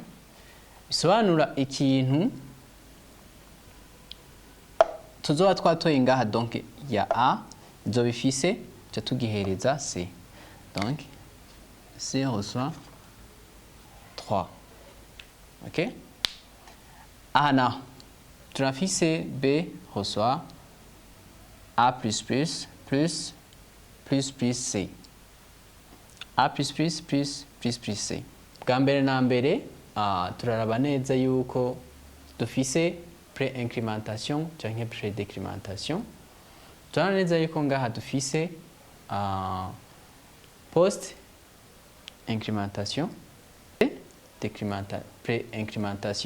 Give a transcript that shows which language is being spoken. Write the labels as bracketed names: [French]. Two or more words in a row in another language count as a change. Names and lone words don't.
[Rundi] Bisobanura ikintu tuzoba twatoye ngaha, donc ya A izoba ifise ca tugihereza C. [French] Donc C reçoit 3. [Rundi] Ok? Aha naho turafise [French] B reçoit A plus C. A plus C. [Rundi] Bwa mbere na mbere turaraba neza yuko dufise pré-incrémentation canke pré-décrémentation. Turabona neza yuko ngaha dufise post-incrémentation, pré-incrémentation.